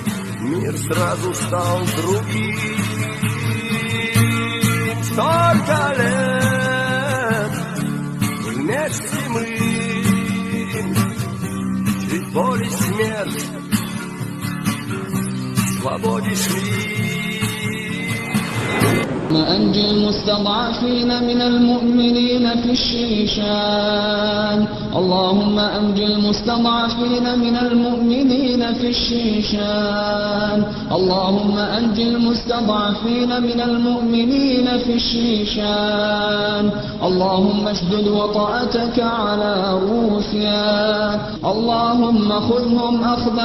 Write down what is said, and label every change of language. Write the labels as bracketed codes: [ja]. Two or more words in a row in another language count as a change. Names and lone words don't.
[ru] Мир сразу стал другим. Столько лет вместе мы, чуть боль и смерть, к свободе шли. [ar] أنجي المستضعفين من المؤمنين في الشيشان اللهم أنجي المستضعفين من المؤمنين في الشيشان اللهم أنجي المستضعفين من المؤمنين في الشيشان اللهم اشدد وطأتك على روسيا اللهم خذهم أخذ